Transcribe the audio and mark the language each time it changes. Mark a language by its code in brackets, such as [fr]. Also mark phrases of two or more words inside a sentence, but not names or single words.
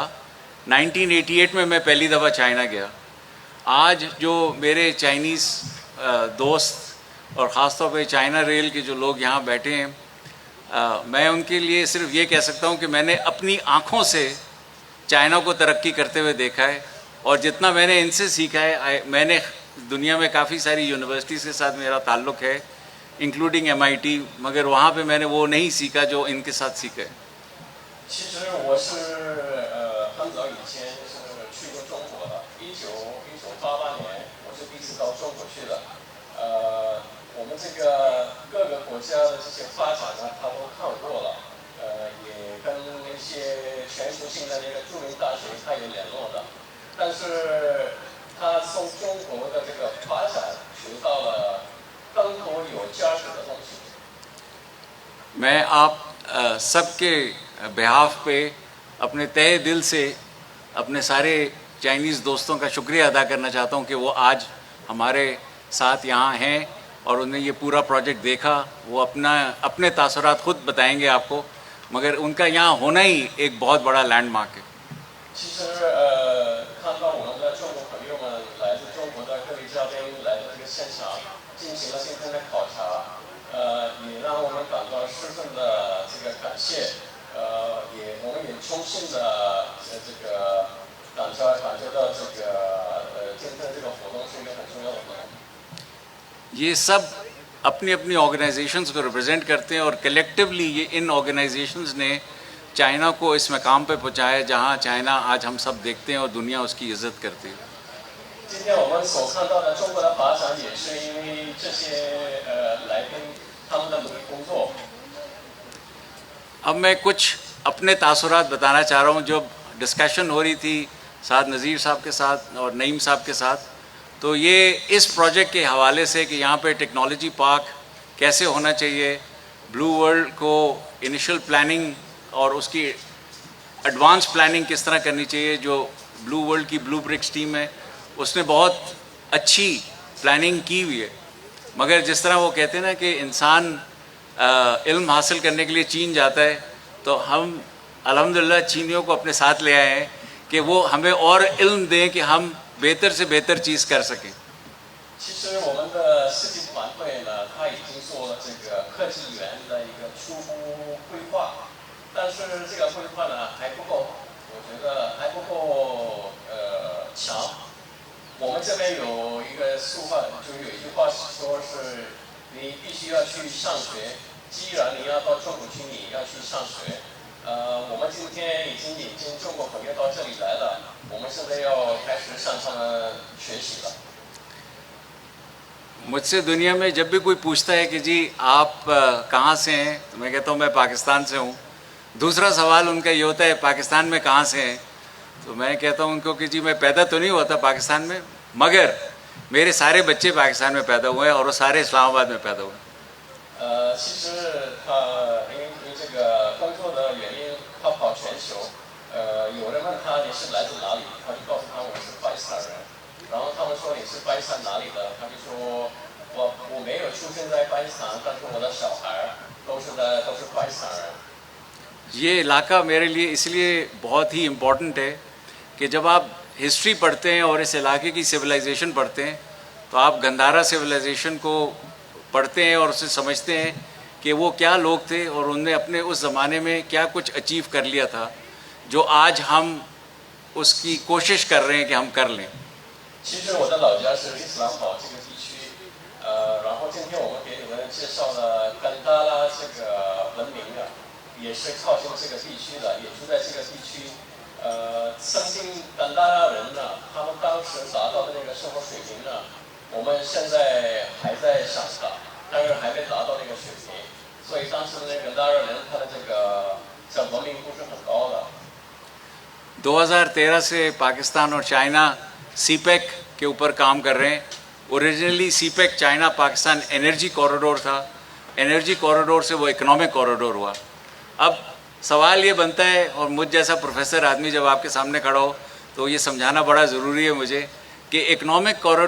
[ur] 1988 میں میں پہلی دفعہ چائنا گیا۔ آج جو میرے چائنیز دوست اور خاص طور پہ چائنا ریل کے جو لوگ یہاں بیٹھے ہیں، میں ان کے لیے صرف یہ کہہ سکتا ہوں کہ میں نے اپنی آنکھوں سے چائنا کو ترقی کرتے ہوئے دیکھا ہے اور جتنا میں نے ان سے سیکھا ہے، میں نے دنیا میں کافی ساری یونیورسٹیز کے ساتھ میرا تعلق ہے، انکلوڈنگ MIT، مگر وہاں پہ میں نے وہ نہیں سیکھا جو ان کے ساتھ سیکھا ہے. [zh] 其实我是很早以前是去过中国的，1988年我是第一次到中国去的。我们这个各个国家的这些发展呢，他都看过了，也跟那些全球性的那个著名大学他也联络的，但是他从中国的这个发展学到了更多有价值的东西。 [ur] میں آپ سب کے بیہاف پہ اپنے تہہ دل سے اپنے سارے چائنیز دوستوں کا شکریہ ادا کرنا چاہتا ہوں کہ وہ آج ہمارے ساتھ یہاں ہیں اور انہیں یہ پورا پروجیکٹ دیکھا. وہ اپنے تاثرات خود بتائیں گے آپ کو، مگر ان کا یہاں ہونا ہی ایک بہت بڑا لینڈمارک ہے. [zh] 其实看到我们的中国朋友们来自中国的各位嘉宾来到这个现场，进行了今天的考察，也让我们感到十分的这个感谢，我们也衷心的这个感觉到这个今天这个活动是一个很重要的活动。 [ur] یہ سب اپنی اپنی آرگنائزیشنز کو ریپریزنٹ کرتے ہیں اور کلیکٹولی یہ ان آرگنائزیشنز نے چائنا کو اس مقام پہ پہنچایا جہاں چائنا آج ہم سب دیکھتے ہیں اور دنیا اس کی عزت کرتی ہے. [zh] 今天我们所看到的中国的发展，也是因为这些来宾他们的努力工作。 [ur] اب میں کچھ اپنے تاثرات بتانا چاہ رہا ہوں. جب ڈسکشن ہو رہی تھی سعد نذیر صاحب کے ساتھ اور نعیم صاحب کے ساتھ، تو یہ اس پروجیکٹ کے حوالے سے کہ یہاں پہ [en] technology park [ur] کیسے ہونا چاہیے، بلیو ورلڈ کو [en] initial planning [ur] اور اس کی [en] advance planning [ur] کس طرح کرنی چاہیے. جو بلیو ورلڈ کی بلیو برکس ٹیم ہے اس نے بہت اچھی پلاننگ کی ہوئی ہے، مگر جس طرح وہ کہتے ہیں نا کہ انسان علم حاصل کرنے کے لیے چین جاتا ہے، تو ہم الحمدللہ چینیوں کو اپنے ساتھ لے آئے ہیں کہ وہ ہمیں اور علم دیں کہ ہم بہتر سے بہتر چیز کر سکیں. [zh] 其实我们的设计团队呢，他已经做了这个科技园的一个初步规划，但是这个规划呢还不够，我觉得还不够强。我们这边有一个俗话，就有一句话说是，你必须要去上学。既然你要到中国去，你要去上学。我们今天已经引进中国朋友到这里来了，我们现在要开始向他们学习了。 [ur] مجھ سے دنیا میں جب بھی کوئی پوچھتا ہے کہ جی آپ کہاں سے ہیں، تو میں کہتا ہوں میں پاکستان سے ہوں. دوسرا سوال ان کا یہ ہوتا ہے پاکستان میں کہاں سے ہیں، تو میں کہتا ہوں ان کو کہ جی میں پیدا تو نہیں ہوا تھا پاکستان میں، مگر میرے سارے بچے پاکستان میں پیدا ہوئے ہیں اور وہ سارے اسلام آباد میں پیدا ہوئے ہیں. [zh] 其实他因这个工作的原因，他跑全球。有人问他你是来自哪里，他就告诉他我是巴基斯坦人。然后他们说你是巴基斯坦哪里的，他就说我没有出生在巴基斯坦，但是我的小孩都是巴基斯坦人。 [ur] یہ علاقہ میرے لیے اس لیے بہت ہی امپورٹنٹ ہے کہ جب آپ ہسٹری پڑھتے ہیں اور اس علاقے کی سولائزیشن پڑھتے ہیں تو آپ گندھارا سولائزیشن کو پڑھتے ہیں اور اسے سمجھتے ہیں کہ وہ کیا لوگ تھے اور انہوں نے اپنے اس زمانے میں کیا کچھ اچیو کر لیا تھا جو آج ہم اس کی کوشش کر رہے ہیں کہ ہم کر لیں. [zh] 其实我的老家是伊斯兰堡这个地区，然后今天我们给你们介绍了甘达拉这个文明啊，也是靠近这个地区的，也住在这个地区。曾经甘达拉人呢，他们当时达到的那个生活水平呢，我们现在还在上达，但是还没达到那个水平，所以当时的那个甘达拉人他的这个文明度是很高的。 [ur] 2013 سے پاکستان اور چائنا سی پیک کے اوپر کام کر رہے ہیں. [en] originally CPEC China Pakistan energy corridor था, energy corridor [ur] سے وہ [en] economic corridor हुआ। [ur] اب سوال یہ بنتا ہے، اور مجھ جیسا پروفیسر آدمی جب آپ کے سامنے کھڑا ہو تو یہ سمجھانا بڑا ضروری ہے مجھے کہ اکنامک